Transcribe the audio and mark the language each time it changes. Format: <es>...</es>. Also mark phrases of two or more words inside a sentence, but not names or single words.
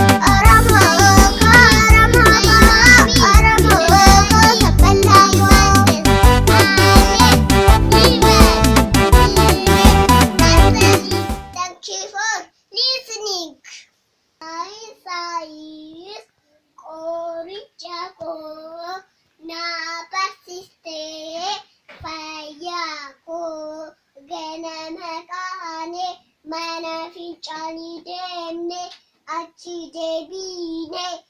<om>Oromoo koo, Oromoo koo, Oromoo koo, sabbaliyaa koo.</om> <en>Thank you for listening.</en> <om>Saayii, saayii, qoricha koo na barsiiste, fayyaa koo ganama kaane, mana fincaanii deemne, achi deebiine.</om>